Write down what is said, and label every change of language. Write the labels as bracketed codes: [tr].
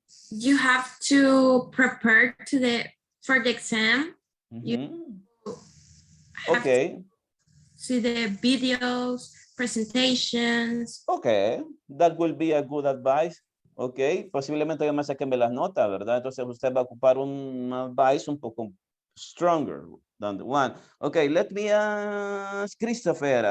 [en] You have to prepare for the exam. You Okay. See the videos, presentations. Okay, that will be a good advice. [es] Ok, posiblemente yo me saquen las notas, ¿verdad? Entonces usted va a ocupar un advice un poco [en] stronger than the one. Ok, let me ask Christopher.